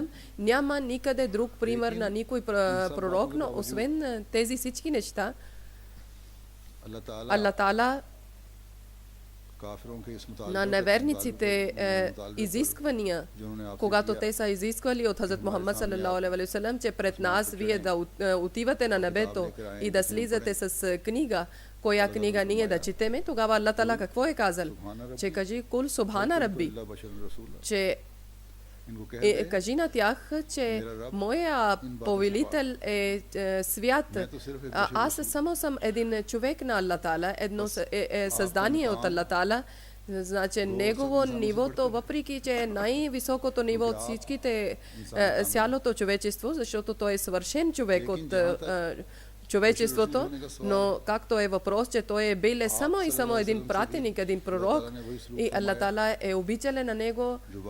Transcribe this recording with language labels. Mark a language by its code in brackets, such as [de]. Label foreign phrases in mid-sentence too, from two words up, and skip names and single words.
[bg] Няма никъде друг пример на никой пророк, но освен тези всички неща, Аллах Таала на неверниците изисквания, когато те са изисквали от Хазрат Мухаммад [ar] صلى الله عليه وسلم, [bg] че пред нас вие да отивате на небето и да слизате с книга, коя книга ние да четеме, тогава Аллах Таала какво е казал? Че кажи [ar] قل سبحان ربي, [bg] че кажи на тях, че моя повелител е свят. Аз само съм един човек на Аллах Таала, едно създание от Аллах Таала. Значи негово нивото, въпреки че е най-високото ниво от всичките цялото човечество, защото той е съвършен човек от човечеството, но както е въпрос, че той е бил само и само един пратеник, един пророк и Аллах Таала е обичален на него